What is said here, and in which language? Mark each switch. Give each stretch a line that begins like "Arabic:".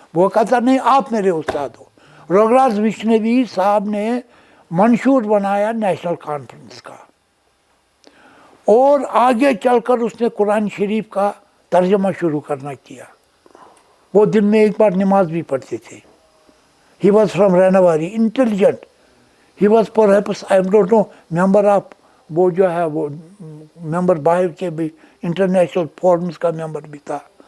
Urdu: وہ کہتا نہیں آپ میرے استاد ہو. رگھناتھ وشنوی صاحب نے منشور بنایا نیشنل کانفرنس کا, اور آگے چل کر اس نے قرآن شریف کا ترجمہ شروع کرنا کیا. وہ دن میں ایک بار نماز بھی پڑھتے تھے.
English: He was from Ranawari, intelligent. He was perhaps, I don't know, member of
Urdu: وہ جو ہے وہ ممبر باہر کے بھی انٹرنیشنل فورمز کا ممبر بھی تھا.